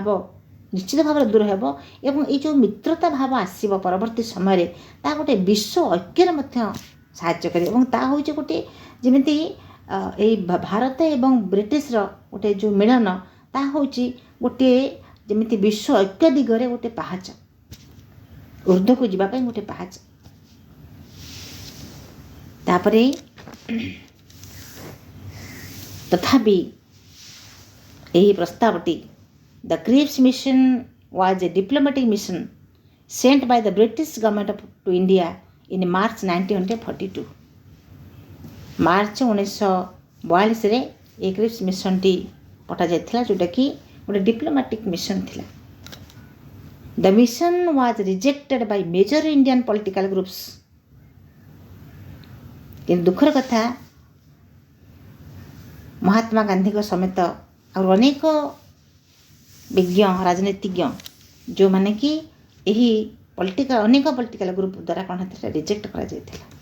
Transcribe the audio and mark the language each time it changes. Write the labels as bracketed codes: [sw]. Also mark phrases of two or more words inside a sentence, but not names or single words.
[or] ନିଶ୍ଚିତ ଭାବରେ ଦୂର ହେବ ଏବଂ ଏଇ ଯେଉଁ ମିତ୍ରତା ଭାବ ଆସିବ ପରବର୍ତ୍ତୀ ସମୟରେ ତାହା ଗୋଟିଏ ବିଶ୍ୱ ଐକ୍ୟରେ ମଧ୍ୟ ସାହାଯ୍ୟ କରିବ ଏବଂ ତାହା ହେଉଛି ଗୋଟିଏ ଯେମିତି ଏଇ ଭାରତ ଏବଂ ବ୍ରିଟିଶର ଗୋଟିଏ ଯେଉଁ ମିଳନ ତାହା ହେଉଛି ଗୋଟିଏ ଯେମିତି ବିଶ୍ୱ ଐକ୍ୟ ଦିଗରେ ଗୋଟିଏ ପାହାଚ, ଉର୍ଦ୍ଧ୍ୱକୁ ଯିବା ପାଇଁ ଗୋଟିଏ ପାହାଚ। ତାପରେ ତଥାପି ଏହି ପ୍ରସ୍ତାବଟି [en] ଦ କ୍ରିପ୍ସ ମିଶନ was a diplomatic mission sent by the British government to India in March 1942. [or] ମାର୍ଚ୍ଚ 1942ରେ ଏ କ୍ରିପ୍ସ ମିଶନଟି ପଠାଯାଇଥିଲା ଯେଉଁଟାକି ଗୋଟେ [en] diplomatic mission [or] ଥିଲା। [en] The mission was rejected by major Indian political groups. [or] କିନ୍ତୁ ଦୁଃଖର କଥା ମହାତ୍ମା ଗାନ୍ଧୀଙ୍କ ସମେତ ଆଉ ଅନେକ ବିଜ୍ଞ ରାଜନୀତିଜ୍ଞ ଯେଉଁମାନେ କି ଏହି ଅନେକ [en] political group [or] ଦ୍ୱାରା କ'ଣ ହେଇଥିଲା ରିଜେକ୍ଟ କରାଯାଇଥିଲା।